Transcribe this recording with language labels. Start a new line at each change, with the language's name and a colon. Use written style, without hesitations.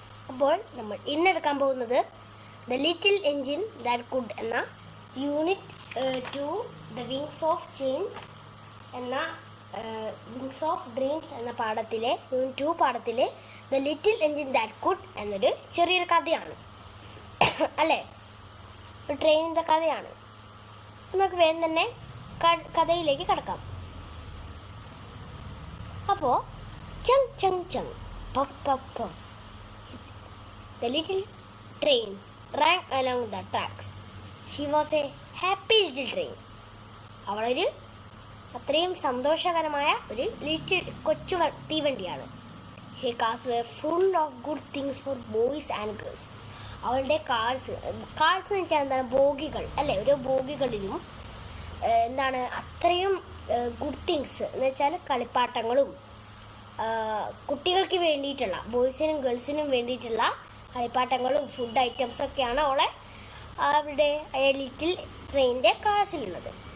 Malayalam: അപ്പോൾ നമ്മൾ ഇന്നെടുക്കാൻ പോകുന്നത് the little engine that could എന്ന unit 2 the wings of change എന്ന വിങ്സ് ഓഫ് ഡ്രീംസ് എന്ന പാഠത്തിലെ unit 2 പാഠത്തിലെ the little engine that could എന്നൊരു ചെറിയൊരു കഥയാണ് അല്ലേ. ഒരു ട്രെയിനിൻ്റെ കഥയാണ്. നമുക്ക് വേഗം തന്നെ കഥയിലേക്ക് കടക്കാം. അപ്പോൾ ചങ് ചങ് ചങ് puff puff puff.
English: The little train ran along the tracks. She was a happy little train.
Malayalam: അവളൊരു അത്രയും സന്തോഷകരമായ ഒരു കൊച്ചു തീവണ്ടിയാണ്.
English: Her cars were full of good things for boys and girls.
Malayalam: അവളുടെ കാർസ് എന്ന് വെച്ചാൽ എന്താണ്, ബോഗികൾ അല്ലേ. ഓരോ ബോഗികളിലും എന്താണ് അത്രയും ഗുഡ് തിങ്സ് എന്ന് വെച്ചാൽ കളിപ്പാട്ടങ്ങളും കുട്ടികൾക്ക് വേണ്ടിയിട്ടുള്ള ബോയ്സിനും ഗേൾസിനും വേണ്ടിയിട്ടുള്ള കളിപ്പാട്ടങ്ങളും ഫുഡ് ഐറ്റംസൊക്കെയാണ് അവരുടെ ലിറ്റിൽ ട്രെയിനിൻ്റെ കാഴ്സിലുള്ളത്.